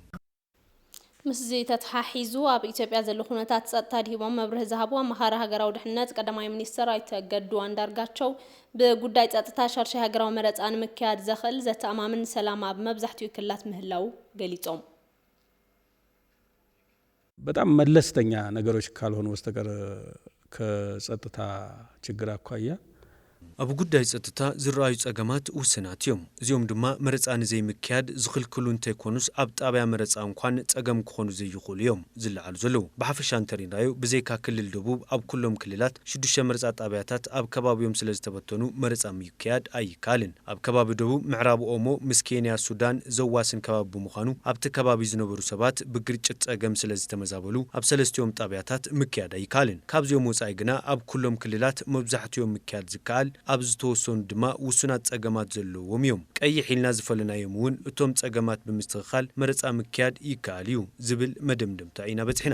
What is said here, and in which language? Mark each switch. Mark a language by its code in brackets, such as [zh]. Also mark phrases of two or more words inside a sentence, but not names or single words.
[ti] ምስ ተተሓሒዙ ኣብ ኢትዮጵያ ዘሎ ኩነታት ጸጥታ ዲቦም መብርህ ዝሃቡ ኣመኻሪ ሃገራዊ ድሕነት ቀዳማይ ሚኒስትር ኣይተ ገዱ አንዳርጋቸው ብጉዳይ ጸጥታ ሸርሺ ሃገራዊ መረፃ ንምክያድ ዘኽእል ዘተኣማምን ሰላም ኣብ መብዛሕትኡ ክልላት ምህላው ገሊጾም [am] በጣም መለስተኛ ነገሮች ካልሆኑ በስተቀር ከጸጥታ ችግር አኳያ [ti] ኣብ ጉዳይ ጸጥታ ዝረኣዩ ጸገማት ውስናት እዮም እዚኦም ድማ መረፃ ንዘይምክያድ ዝኽልክሉ እንተይኮኑስ ኣብ ጣብያ መረፃ እንኳን ጸገም ክኾኑ ዘይኽእሉ እዮም ዝለዓሉ ዘለዉ ብሓፈሻ እንተሪናዮ ብዘይካ ክልል ደቡብ ኣብ ኩሎም ክልላት 6 መረፃ ጣብያታት ኣብ ከባቢዮም ስለ ዝተበተኑ መረፃ ምክያድ ኣይካልን ኣብ ከባቢ ደቡብ ምዕራብ ኦሞ ምስ ኬንያ ሱዳን ዘዋስን ከባቢ ብምዃኑ ኣብቲ ከባቢ ዝነበሩ ሰባት ብግርጭት ጸገም ስለ ዝተመዛበሉ ኣብ ሰለስቲኦም ጣብያታት ምክያድ ኣይካልን ካብዚኦም ወፃኢ ግና ኣብ ኩሎም ክልላት መብዛሕትኦም ምክያድ ዝከኣል ኣብ ዝተወሰኑ ድማ ውሱናት ጸገማት ዘለዎም እዮም ቀይሕ ኢልና ዝፈለናዮም እውን እቶም ጸገማት ብምስትኽኻል መረፃ ምክያድ ይከኣል እዩ ዝብል መደምደምታ ኢና በጽሒና